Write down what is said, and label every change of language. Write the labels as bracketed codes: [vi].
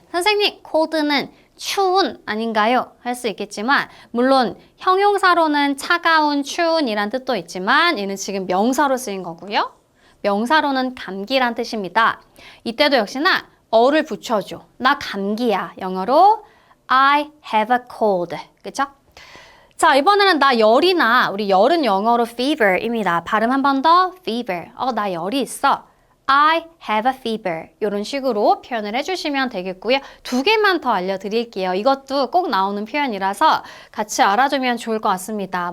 [ko] 선생님, cold는 추운 아닌가요? 할 수 있겠지만 물론 형용사로는 차가운, 추운이란 뜻도 있지만 얘는 지금 명사로 쓰인 거고요. 명사로는 감기란 뜻입니다. 이때도 역시나 어를 붙여줘. 나 감기야. 영어로 [en] I have a cold. [ko] 그쵸? 자, 이번에는 나 열이나 우리 열은 영어로 fever입니다. 발음 한 번 더 fever. 나 열이 있어. [en] I have a fever. [ko] 이런 식으로 표현을 해주시면 되겠고요. 두 개만 더 알려드릴게요. 이것도 꼭 나오는 표현이라서 같이 알아두면 좋을 것 같습니다.